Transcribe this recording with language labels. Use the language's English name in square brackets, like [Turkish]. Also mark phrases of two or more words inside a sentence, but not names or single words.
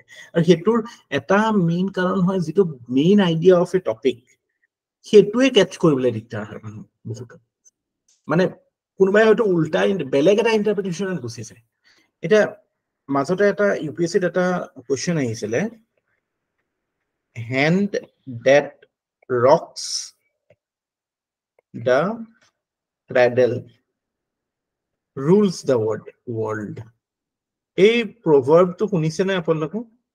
[Assamese] আৰু হেতুৰ এটা মেইন কাৰণ হয় যেটো [English] main idea of a topic [Assamese] হেতুৱে ক্যাচ কৰিবলৈ দিগদাৰ হয় মানুহ বহুত। মানে কোনোবাই হয়তো উল্টা বেলেগ এটা ইন্টাৰপ্ৰিটেশনত গুচি যায়। এটা মাজতে এটা ইউপিএসসি এটা কোৱেশ্চন আহিছিলে, [English] hand that rocks the cradle rules the world। [Assamese] এই প্ৰভাৰ্বটো শুনিছে নে আপোনালোকে?